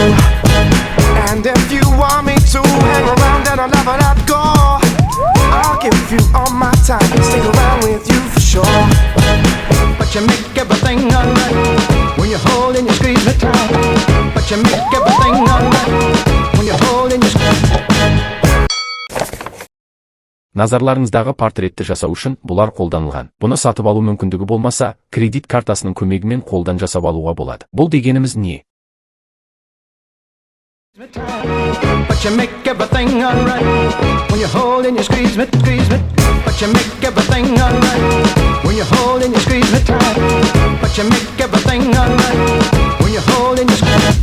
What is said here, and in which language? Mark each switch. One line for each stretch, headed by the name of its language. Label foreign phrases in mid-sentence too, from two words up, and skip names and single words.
English: And if you want me to hang around and I'll never let go, I'll give you all my time, stick around with you for sure. But you make everything alright when you hold and you squeeze me tight. But you make everything alright when you hold and you squeeze.
Kazakh: Назарларыңыздағы портретті жасау үшін бұлар қолданылған. Бұны сатып алу мүмкіндігі болмаса, кредит картасының көмегімен қолдан жасап алуға болады. Бұл дегеніміз не?
English: But you make everything alright when you hold and you squeeze me. But you make everything alright when you hold and you squeeze me tight. But you make everything alright when you hold and you squeeze.